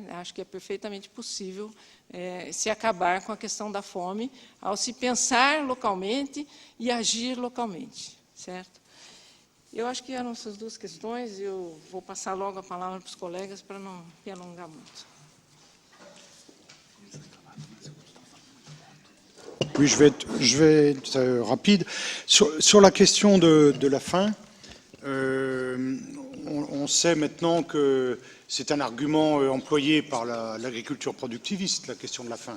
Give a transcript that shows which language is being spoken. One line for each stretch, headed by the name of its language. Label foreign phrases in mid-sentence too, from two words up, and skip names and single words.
Portuguese: Acho que é perfeitamente possível se acabar com a questão da fome ao se pensar localmente e agir localmente, certo? Eu acho que eram essas duas questões, e eu vou passar logo a palavra para os colegas para não me alongar muito.
French: Oui, je vais être rapide. Sur la question de la faim, on sait maintenant que c'est un argument employé par l'agriculture productiviste, la question de la faim.